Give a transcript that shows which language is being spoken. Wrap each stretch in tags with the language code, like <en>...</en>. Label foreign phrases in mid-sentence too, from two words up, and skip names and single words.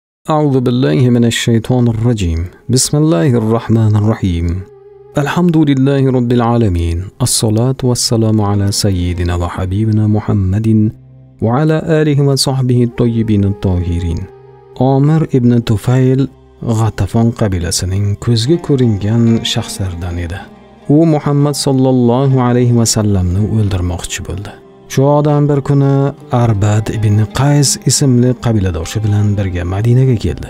<ar>أعوذ بالله من الشيطان الرجيم. بسم الله الرحمن الرحيم. الحمد لله رب العالمين. الصلاة والسلام على سيدنا وحبيبنا محمد وعلى آله وصحبه الطيبين الطاهرين.</ar> <uz>Omir ibn Tufayl G'atafon qabilasining ko'zga ko'ringan shaxslaridan edi. U Muhammad</uz> <ar>صلى الله عليه وسلم</ar> <uz>o'ldirmoqchi bo'ldi. Shu odam bir kuni Arbad ibn Qays ismli qabiladoshi bilan birga Madinaga keldi.</uz>